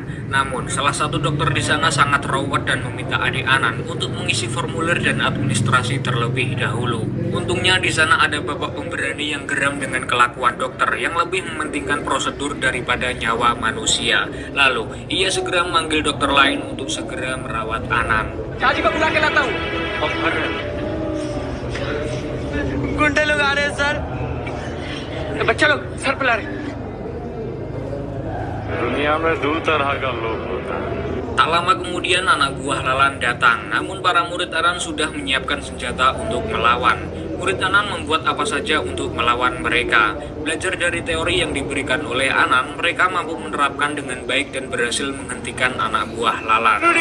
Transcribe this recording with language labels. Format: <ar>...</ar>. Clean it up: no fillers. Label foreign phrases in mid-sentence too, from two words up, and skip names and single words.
<id>Namun, salah satu dokter di sana sangat rawat dan meminta adik Anan untuk mengisi formulir dan administrasi terlebih dahulu. Untungnya di sana ada bapak pemberani yang geram dengan kelakuan dokter yang lebih mementingkan prosedur daripada nyawa manusia. Lalu, ia segera memanggil dokter lain untuk segera merawat Anan.</id> <hi>चाची को बुला के लाता हूँ। गुंडे लोग आ रहे हैं सर। बच्चा लोग सर पे ला रहे। दुनिया में 2 तरह का लोग होता है।</hi> <id>Tak lama kemudian anak buah Lalan datang, namun para murid Anan sudah menyiapkan senjata untuk melawan. Murid Anan membuat apa saja untuk melawan mereka. Belajar dari teori yang diberikan oleh Anan, mereka mampu menerapkan dengan baik dan berhasil menghentikan anak buah Lalan.</id>